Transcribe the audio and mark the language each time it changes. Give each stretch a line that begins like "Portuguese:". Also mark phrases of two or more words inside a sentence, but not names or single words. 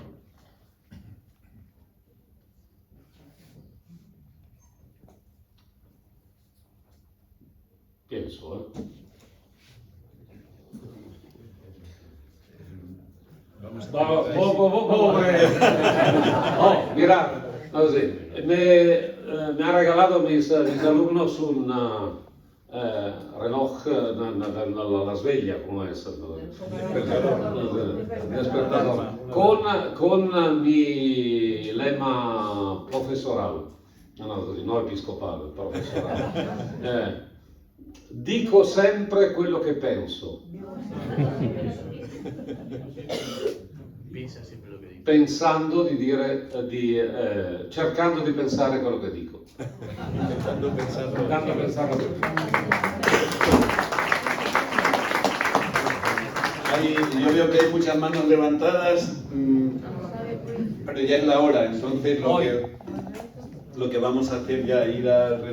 Spanish: Pienso, mirad, me ha regalado mis alumnos un reloj de la sveglia, como es, despertador, con mi mi lema professoral,
Italian: no episcopale, professorale. Dico sempre quello che penso. Pensa sempre lo che dico. Pensando di dire, cercando di pensare quello che dico.
Spanish: Intentando pensarlo. Intentando pensarlo. Yo veo que hay muchas manos levantadas, pero ya es la hora, entonces lo que vamos a hacer ya ir a